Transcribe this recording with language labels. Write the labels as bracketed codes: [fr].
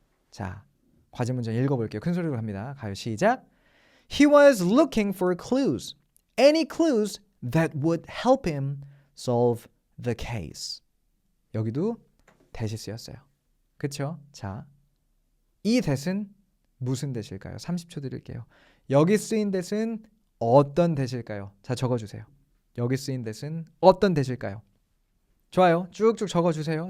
[ko] 자, 과제 문장 읽어볼게요. 큰 소리로 합니다. 가요. 시작. [en] He was looking for clues. Any clues that would help him solve the case. [ko] 여기도 that이 쓰였어요. 그쵸? 자, 이 that은 무슨 that일까요? 30초 드릴게요. 여기 쓰인 that은 어떤 that일까요? 자, 적어주세요. 여기 쓰인 that은 어떤 that일까요? 좋아요. 쭉쭉 적어주세요.